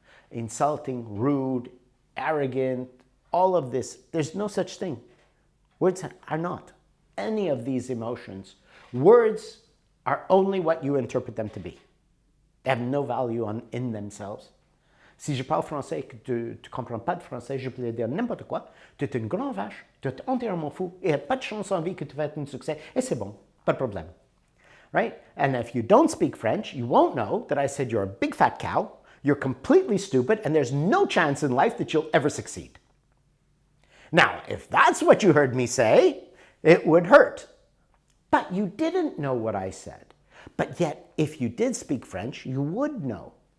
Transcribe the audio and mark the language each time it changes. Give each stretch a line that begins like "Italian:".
English: Insulting, rude, arrogant, all of this, there's no such thing. Words are not any of these emotions. Words are only what you interpret them to be. They have no value in themselves.
French: Si je parle français et que tu ne comprends pas de français, je peux te dire n'importe quoi. Tu es une grande vache, tu es entièrement fou, et il n'y a pas de chance en vie que tu vas être un succès, et c'est bon, pas de problème.
English: Right? And if you don't speak French, you won't know that I said you're a big fat cow, you're completely stupid, and there's no chance in life that you'll ever succeed. Now, if that's what you heard me say, it would hurt. But you didn't know what I said. But yet, if you did speak French, you would know.